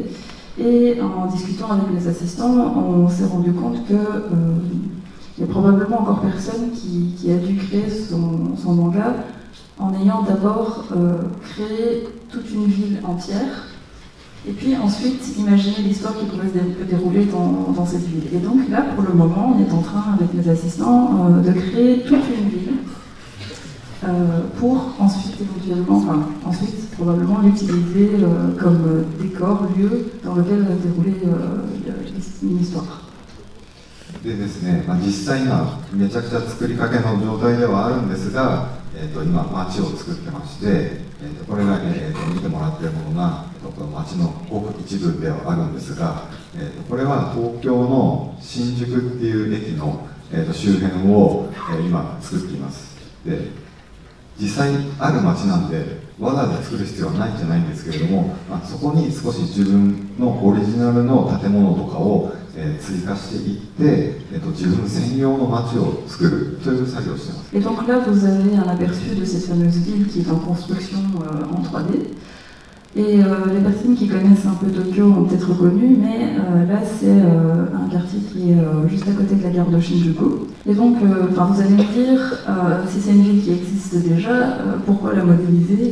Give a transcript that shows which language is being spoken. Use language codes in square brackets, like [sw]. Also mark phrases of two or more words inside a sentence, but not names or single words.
[fr] Et en discutant avec les assistants, on s'est rendu compte qu'il y a probablement encore personne qui a dû créer son manga en ayant d'abord créé toute une ville entière, et puis ensuite imaginer l'histoire qui pouvait se dérouler dans cette ville. Et donc là, pour le moment, on est en train, avec mes assistants, de créer toute une ville pour ensuite probablement l'utiliser comme décor, lieu dans lequel va se dérouler une histoire. [ja] でですね、実際今めちゃくちゃ作りかけの状態ではあるんですが、今街を作ってまして、これが、見てもらっているものが、この街のごく一部ではあるんですが、これは東京の新宿っていう駅の、周辺を、今作っています。で、実際にある街なんでわざわざ作る必要はないんじゃないんですけれども、そこに少し自分のオリジナルの建物とかを、追加していって、自分専用の街を作るという作業をしています。 [fr] Et donc là, vous avez un aperçu de cette fameuse ville qui est en construction en 3D. Et les personnes qui connaissent un peu Tokyo ont peut-être reconnu, mais là c'est un quartier qui est juste à côté de la gare de Shinjuku. Et donc, vous allez me dire, si c'est une ville qui existe déjà, pourquoi la modéliser?